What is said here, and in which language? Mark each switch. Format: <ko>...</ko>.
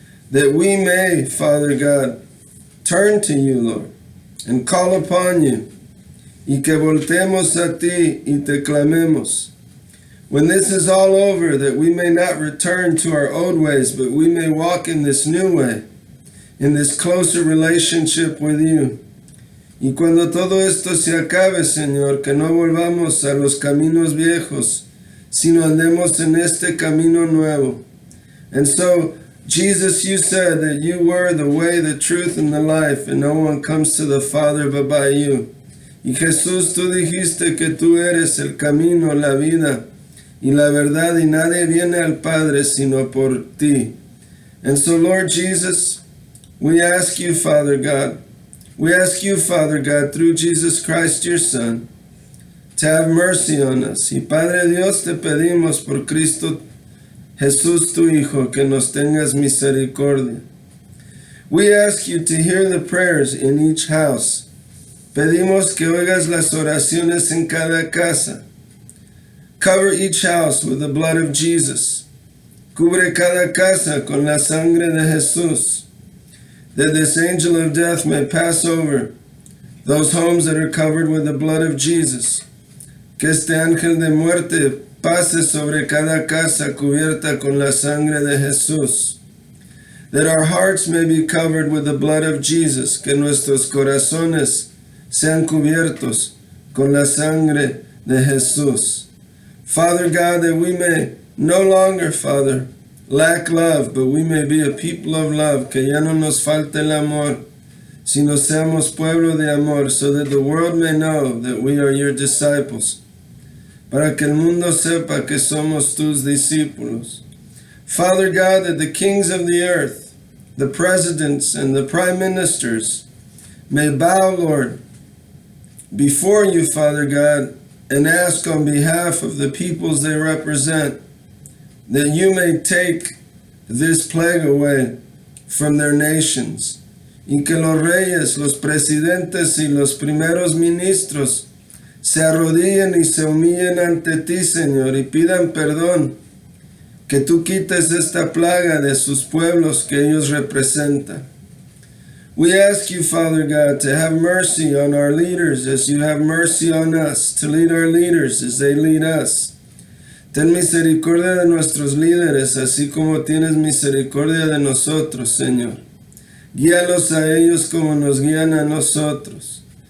<en>That we may, Father God, turn to you, Lord, and call upon you,</en> <es>y que voltemos a ti y te clamemos.</es> <en>When this is all over, that we may not return to our old ways, but we may walk in this new way, in this closer relationship with you.</en> <es>Y cuando todo esto se acabe, Señor, que no volvamos a los caminos viejos, sino andemos en este camino nuevo.</es> <en>And so, Jesus, you said that you were the way, the truth, and the life, and no one comes to the Father but by you.</en> <es>Y Jesús, tú dijiste que tú eres el camino, la vida y la verdad, y nadie viene al Padre sino por ti.</es> <en>And so, Lord Jesus, we ask you, Father God, through Jesus Christ, your Son, to have mercy on us.</en> <es>Y Padre Dios, te pedimos por Cristo Jesús, tu Hijo, que nos tengas misericordia.</es> <en>We ask you to hear the prayers in each house.</en> <es>Pedimos que oigas las oraciones en cada casa.</es> <en>Cover each house with the blood of Jesus.</en> <es>Cubre cada casa con la sangre de Jesús.</es> <en>That this angel of death may pass over those homes that are covered with the blood of Jesus.</en> <es>Que este ángel de muerte pase sobre cada casa cubierta con la sangre de Jesús.</es> <en>That our hearts may be covered with the blood of Jesus.</en> <es>Que nuestros corazones sean cubiertos con la sangre de Jesús.</es> <en>Father God, that we may no longer, Father, lack love, but we may be a people of love.</en> <es>Que ya no nos falte el amor, sino seamos pueblo de amor,</es> <en>so that the world may know that we are your disciples.</en> <es>Para que el mundo sepa que somos tus discípulos.</es> <en>Father God, that the kings of the earth, the presidents and the prime ministers may bow, Lord, before you, Father God, and ask on behalf of the peoples they represent that you may take this plague away from their nations,</en> <es>y que los reyes, los presidentes y los primeros ministros se arrodillen y se humillen ante ti, Señor, y pidan perdón, que tú quites esta plaga de sus pueblos que ellos representan.</es> <en>We ask you, Father God, to have mercy on our leaders as you have mercy on us, to lead our leaders as they lead us.</en> <es>Ten misericordia de nuestros líderes, así como tienes misericordia de nosotros, Señor. Guíalos a ellos como nos guían a nosotros.</es>